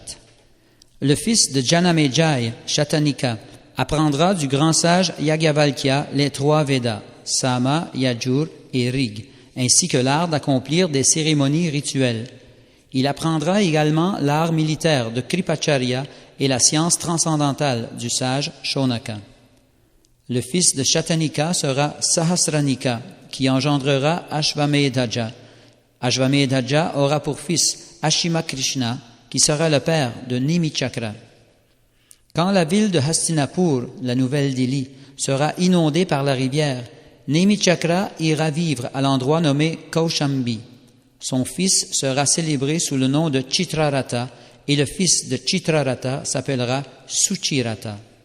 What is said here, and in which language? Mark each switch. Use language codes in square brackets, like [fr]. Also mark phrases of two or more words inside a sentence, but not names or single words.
[fr] Le fils de Janamejai, Shatanika, apprendra du grand sage Yagyavalkya les 3 Védas, Sama, Yajur et Rig, ainsi que l'art d'accomplir des cérémonies rituelles. Il apprendra également l'art militaire de Kripacharya et la science transcendantale du sage Shonaka. Le fils de Shatanika sera Sahasranika, qui engendrera Ashvamedhaja. Ashvamedhaja aura pour fils Ashima Krishna, qui sera le père de Nimichakra. Quand la ville de Hastinapur, la nouvelle Delhi, sera inondée par la rivière, Nimichakra ira vivre à l'endroit nommé Kaushambi. Son fils sera célébré sous le nom de Chitrarata et le fils de Chitrarata s'appellera Suchirata.